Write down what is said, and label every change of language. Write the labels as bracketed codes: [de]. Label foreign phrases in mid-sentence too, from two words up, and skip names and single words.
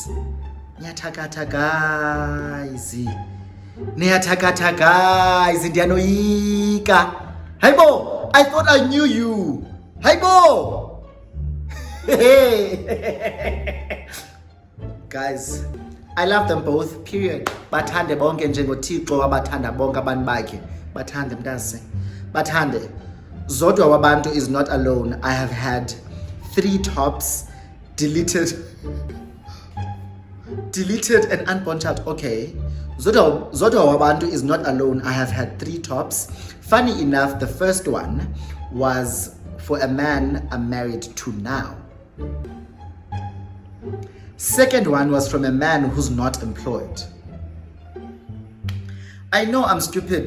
[xh] Nyatakata guys, ndiyanoyika. [en] Haibo, I thought I knew you. Haibo. Guys, I love them both, period. [xh] Bathande bonke njengoThixo wabathanda bonke abantu bakhe. Bathande mntase. Bathande. Zodwa wabantu [en] is not alone. I have had 3 tops deleted and unborn child. Okay. Zodwa wabantu is not alone. I have had 3 tops. Funny enough, the first one was for a man I'm married to now. Second one was from a man who's not employed. I know I'm stupid.